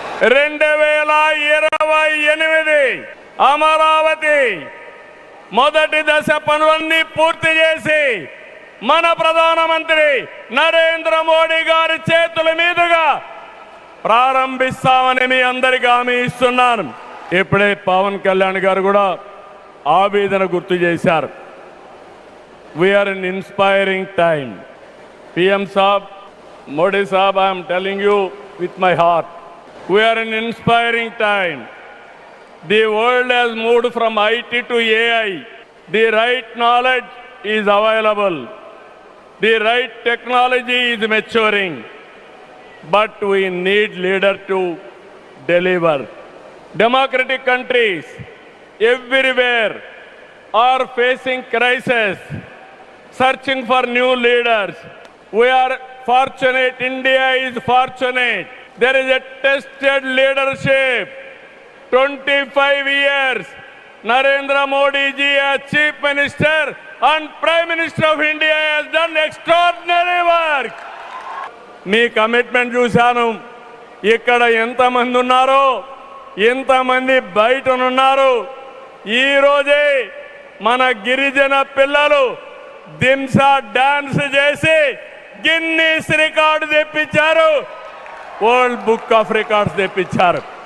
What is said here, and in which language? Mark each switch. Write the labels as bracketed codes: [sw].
[te] 2028 అమరావతి మొదటి దశ పనులన్నీ పూర్తి చేసి మన ప్రధానమంత్రి నరేంద్ర మోడీ గారి చేతుల మీదుగా ప్రారంభిస్తామని మీ అందరికీ హామీ ఇస్తున్నాను. ఇప్పుడే పవన్ కళ్యాణ్ గారు కూడా ఆవేదన గుర్తు చేశారు. [en] We are in inspiring time. PM Saab, Modi Saab, I am telling you with my heart, we are in inspiring time. The world has moved from IT to AI. The right knowledge is available. The right technology is maturing. But we need leaders to deliver. Democratic countries everywhere are facing crisis, searching for new leaders. We are fortunate. India is fortunate. There is a tested leadership. 25 years, Narendra Modi ji as Chief Minister and Prime Minister of India has done extraordinary work. [te] మీ commitment చూశాను. ఇక్కడ ఎంతమంది ఉన్నారో, ఎంతమంది బయటనున్నారు. ఈరోజే మన గిరిజన పిల్లలు Dhimsa dance చేసి గిన్నీస్ రికార్డు తెప్పించారు, వరల్డ్ బుక్ ఆఫ్ రికార్డ్స్ తెప్పించారు.